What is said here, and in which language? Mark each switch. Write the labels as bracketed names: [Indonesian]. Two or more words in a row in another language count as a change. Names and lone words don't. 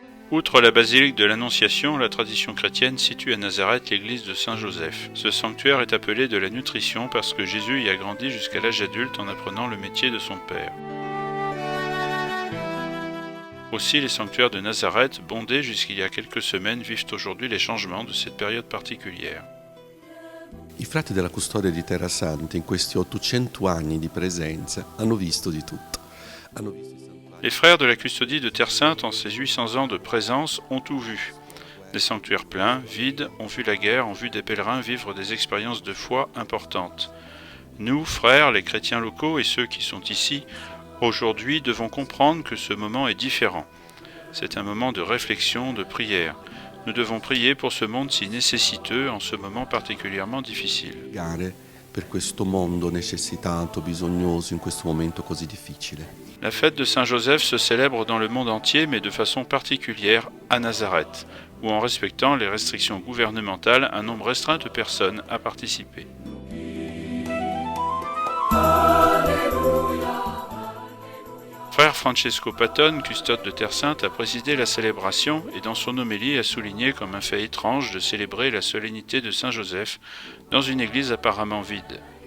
[French] Outre la basilique de l'Annonciation, la tradition chrétienne situe à Nazareth l'église de Saint-Joseph. Ce sanctuaire est appelé de la nutrition parce que Jésus y a grandi jusqu'à l'âge adulte en apprenant le métier de son père. Aussi, les sanctuaires de Nazareth, bondés jusqu'il y a quelques semaines, vivent aujourd'hui les changements de cette période particulière. [Italian] I frati della Custodia di Terra Santa in questi 800 anni di presenza hanno visto di tutto. Hanno visto [French] Les frères de la Custodie de Terre Sainte, en ces 800 ans de présence, ont tout vu. Des sanctuaires pleins, vides, ont vu la guerre, ont vu des pèlerins vivre des expériences de foi importantes. Nous, frères, les chrétiens locaux et ceux qui sont ici, aujourd'hui devons comprendre que ce moment est différent. C'est un moment de réflexion, de prière. Nous devons prier pour ce monde si nécessiteux en ce moment particulièrement difficile. [Italian] per questo mondo necessitato, bisognoso in questo momento così difficile. [French] La fête de Saint-Joseph se célèbre dans le monde entier, mais de façon particulière à Nazareth, où en respectant les restrictions gouvernementales, un nombre restreint de personnes a participé. Frère Francesco Patton, custode de Terre Sainte, a présidé la célébration et dans son homélie a souligné comme un fait étrange de célébrer la solennité de Saint-Joseph dans une église apparemment vide.